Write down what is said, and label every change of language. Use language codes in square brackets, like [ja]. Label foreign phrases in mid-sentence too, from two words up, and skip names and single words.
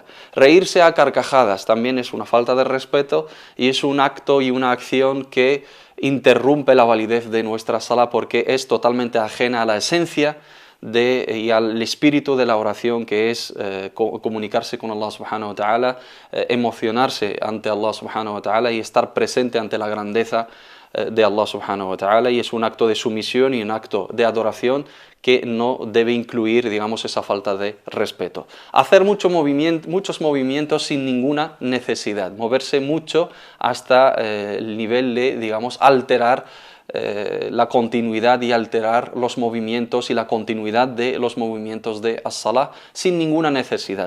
[es] Reírse a carcajadas también es una falta de respeto y es un acto y una acción que interrumpe la validez de nuestra salah porque es totalmente ajena a la esencia y al espíritu de la oración, que es comunicarse con [ar] الله سبحانه وتعالى, [es] emocionarse ante [ar] الله سبحانه وتعالى [es] y estar presente ante la grandeza de [ar] الله سبحانه وتعالى, [es] y es un acto de sumisión y un acto de adoración que no debe incluir, digamos, esa falta de respeto. Hacer muchos movimientos sin ninguna necesidad, moverse mucho hasta el nivel de, digamos, alterar la continuidad y alterar los movimientos y la continuidad de los movimientos de as-salah sin ninguna necesidad.